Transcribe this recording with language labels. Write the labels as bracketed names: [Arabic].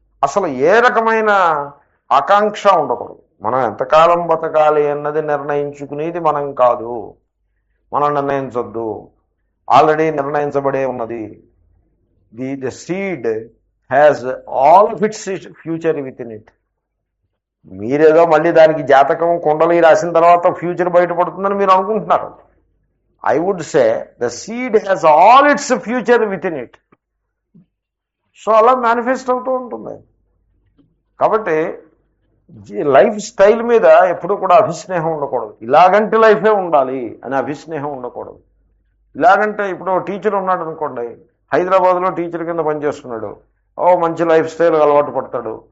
[Telugu] అసలు ఏ రకమైన ఆకాంక్ష ఉండకూడదు. మనం ఎంతకాలం బతకాలి అన్నది నిర్ణయించుకునేది మనం కాదు, మనం నిర్ణయించొద్దు. ఆల్రెడీ నిర్ణయించబడే ఉన్నది. [English] The seed has all of its future within it. [Telugu] మీరేదో మళ్ళీ దానికి జాతకం కుండలి రాసిన తర్వాత ఫ్యూచర్ బయటపడుతుందని మీరు అనుకుంటున్నారు. [English] I would say the seed has all its future within it. [Telugu] So అలా మేనిఫెస్ట్ అవుతూ ఉంటుంది. కాబట్టి లైఫ్ స్టైల్ మీద ఎప్పుడూ కూడా అభిస్నేహం ఉండకూడదు. ఇలాగంటి లైఫే ఉండాలి అని అభిస్నేహం ఉండకూడదు. ఇలాగంటే ఇప్పుడు టీచర్ ఉన్నాడు అనుకోండి, హైదరాబాద్లో టీచర్ కింద పనిచేస్తున్నాడు, మంచి లైఫ్ స్టైల్ అలవాటు పడతాడు.